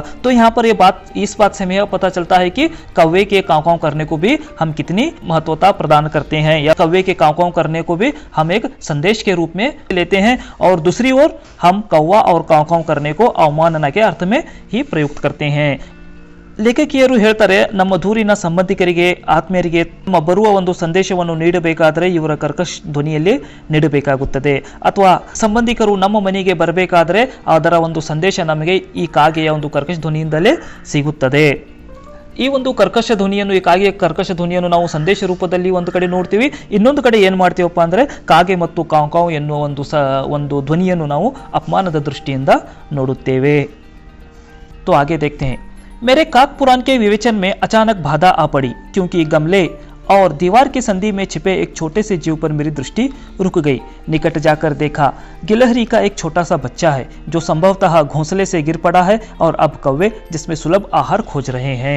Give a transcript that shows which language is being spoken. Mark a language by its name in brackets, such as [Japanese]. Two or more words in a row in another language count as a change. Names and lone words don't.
[Hindi] तो यहाँ पर इस बात से हमें पता चलता है कि कौवे के काँव काँव करने को भी हम कितनी महत्वता प्रदान करते हैं, या कौवे के काँव काँव करने को भी हम एक संदेश के रूप में लेते हैं, और दूसरी ओर हम कौवा और काँव काँव करने को अवमानना के अर्थ में ही प्रयुक्त करते हैं। [Kannada] ಲೇಖಕಿಯರು ಹೇಳ್ತಾರೆ, ನಮ್ಮ ದೂರಿನ ಸಂಬಂಧಿಕರಿಗೆ ಆತ್ಮೀಯರಿಗೆ ಬರುವ ಒಂದು ಸಂದೇಶವನ್ನು ನೀಡಬೇಕಾದರೆ ಇವರ ಕರ್ಕಶ ಧ್ವನಿಯಲ್ಲಿ ನೀಡಬೇಕಾಗುತ್ತದೆ, ಅಥವಾ ಸಂಬಂಧಿಕರು ನಮ್ಮ ಮನೆಗೆ ಬರಬೇಕಾದರೆ ಅದರ ಒಂದು ಸಂದೇಶ ನಮಗೆ ಈ ಕಾಗೆಯ ಒಂದು ಕರ್ಕಶ ಧ್ವನಿಯಿಂದಲೇ ಸಿಗುತ್ತದೆ। ಈ ಒಂದು ಕರ್ಕಶ ಧ್ವನಿಯನ್ನು, ಈ ಕಾಗೆಯ ಕರ್ಕಶ ಧ್ವನಿಯನ್ನು ನಾವು ಸಂದೇಶ ರೂಪದಲ್ಲಿ ಒಂದು ಕಡೆ ನೋಡ್ತೀವಿ, ಇನ್ನೊಂದು ಕಡೆ ಏನು ಮಾಡ್ತೀವಪ್ಪ ಅಂದರೆ ಕಾಗೆ ಮತ್ತು ಕಾವ್ ಕಾವ್ ಎನ್ನುವ ಒಂದು ಧ್ವನಿಯನ್ನು ನಾವು ಅಪಮಾನದ ದೃಷ್ಟಿಯಿಂದ ನೋಡುತ್ತೇವೆ। [Hindi] तो आगे देखते हैं। मेरे काक पुराण के विवेचन में अचानक बाधा आ पड़ी, क्योंकि गमले और दीवार की संधि में छिपे एक छोटे से जीव पर मेरी दृष्टि रुक गई। निकट जाकर देखा, गिलहरी का एक छोटा सा बच्चा है जो संभवतः घोंसले से गिर पड़ा है और अब कौवे जिसमें सुलभ आहार खोज रहे हैं।